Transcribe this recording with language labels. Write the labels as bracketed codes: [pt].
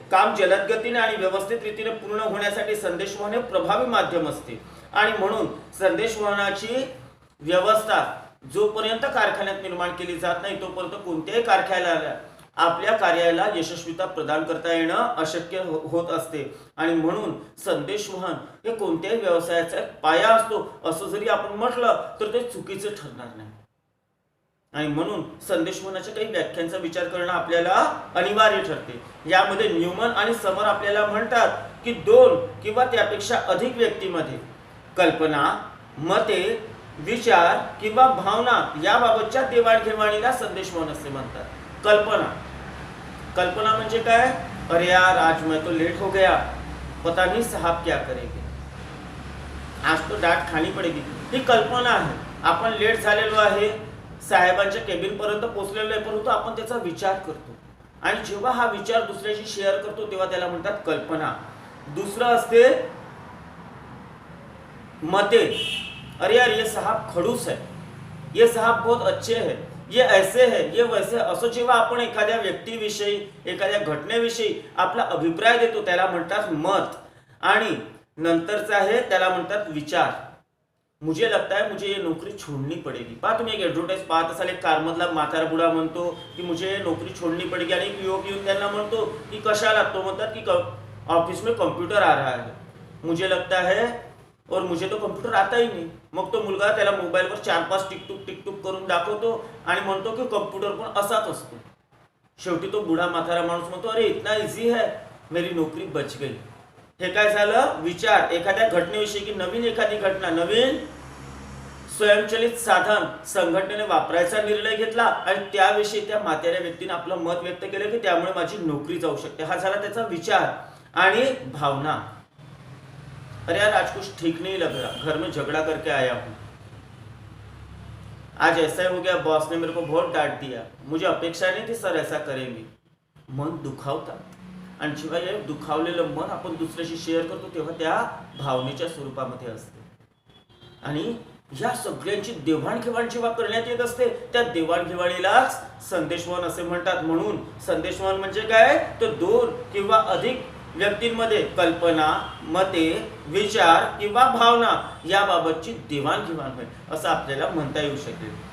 [mr] काम जलद गतीने आणि व्यवस्थित रीतीने पूर्ण होण्यासाठी संदेशवहन हे प्रभावी माध्यम असते आणि म्हणून संदेशवहनाची व्यवस्था जोपर्यंत कारखान्यात निर्माण केली जात नाही तोपर्यंत कोणत्याही कारखान्याला आपल्या कार्याला यशस्वीता प्रदान करता येणं अशक्य होत असते आणि म्हणून संदेशवहन हे कोणत्याही व्यवसायाचा पाया असतो असं जरी आपण म्हटलं तर ते चुकीचं ठरणार नाही आणि म्हणून संदेशवहनाच्या काही व्याख्यांचा विचार करणं आपल्याला अनिवार्य ठरते। यामध्ये न्यूमन आणि समर आपल्याला म्हणतात की दोन किंवा त्यापेक्षा अधिक व्यक्तींमध्ये कल्पना, मते, विचार किंवा भावना याबाबतच्या देवाणघेवाणीला संदेशवहन असे म्हणतात। कल्पना म्हणजे काय? [hi] अरे यार, आज मैं तो लेट हो गया, पता नहीं साहब क्या करेंगे, आज तो डांट खानी पडेगी, [mr] ही कल्पना आहे। आपण लेट झालेलो आहे, साहेबांच्या केबिन पर्यंत पोहोचलेलो आहे, परंतु आपण त्याचा विचार करतो आणि जेव्हा हा विचार दुसऱ्याशी शेअर करतो तेव्हा त्याला म्हणतात कल्पना। दुसरं असते मते। [hi] अरे यार, ये साहब खड़ूस है, ये साहब बहुत अच्छे हैं, ये ऐसे है, ये वैसे, [mr] असं जेव्हा आपण एखाद्या व्यक्तीविषयी, एखाद्या घटनेविषयी आपला अभिप्राय देतो त्याला म्हणतात मत आणि नंतरचा आहे त्याला म्हणतात विचार। [hi] मुझे लगता है मुझे ये नौकरी छोड़नी पड़ेगी। [mr] पहा, तुम्ही एक ॲडव्हर्टाइज पाहत असाल, एक कारमधला म्हातारा बुडा म्हणतो की [hi] मुझे नौकरी छोड़नी पड़ेगी [mr] आणि एक युवक येऊन त्यांना म्हणतो की कशाला? तो म्हणतात की [hi] ऑफिस में कंप्यूटर आ रहा है, मुझे लगता है और मुझे तो कंप्यूटर आता ही नहीं। [mr] मग तो मुलगा त्याला मोबाईलवर 4-5 टिकटूक करून दाखवतो आणि म्हणतो की कम्प्युटर पण असाच असतो। शेवटी तो बुढा म्हातारा माणूस म्हणतो, [hi] अरे इतना इझी है, मेरी नोकरी बच गई। [mr] हे काय झालं? विचार एखाद्या घटनेविषयी की नवीन एखादी घटना, नवीन स्वयंचलित साधन संघटनेने वापरायचा निर्णय घेतला आणि त्याविषयी त्या म्हाताऱ्या व्यक्तीने आपलं मत व्यक्त केलं की त्यामुळे माझी नोकरी जाऊ शकते। हा झाला त्याचा विचार आणि भावना। [hi] अरे यार, आज कुछ ठीक नहीं लग रहा, घर में झगड़ा करके आया हूं, आज ऐसा हो गया, बॉस ने मेरे को बहुत डांट दिया, मुझे अपेक्षा नहीं थी सर ऐसा करेंगे। [mr] मन दुखावतात आणि जेव्हा हे दुखावलेलं मन आपण दुसऱ्याशी शेअर करतो तेव्हा त्या भावनेच्या स्वरूपामध्ये असते आणि या सगळ्यांची देवाणघेवाण जेव्हा करण्यात येत असते त्या देवाणघेवाणीलाच संदेशवहन असे म्हणतात। म्हणून संदेशवहन म्हणजे काय? तर दोन किंवा अधिक व्यक्तींमध्ये कल्पना, मते, विचार किंवा भावना याबाबतची देवाणघेवाण होईल असं आपल्याला म्हणता येऊ शकेल।